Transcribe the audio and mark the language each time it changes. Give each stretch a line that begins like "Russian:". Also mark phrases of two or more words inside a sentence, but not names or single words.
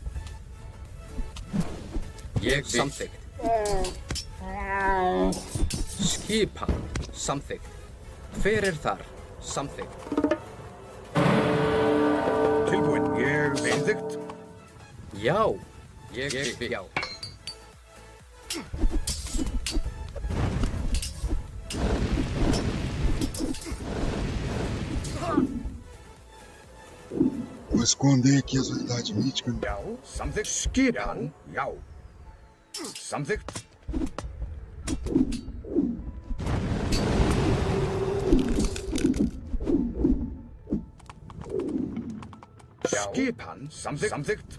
Icelandic: Ég vil. Samþykkt. Skipan. Samþykkt. Hver þar? Samþykkt. Tilbúin, ég vil. Samþykkt. Já. Ég vil. Já.
Portuguese: Vou esconder aqui as unidades míticas.
Icelandic: Já, samþykkt. Skipan, já. Samþykkt. Skipan, samþykkt. Samþykkt.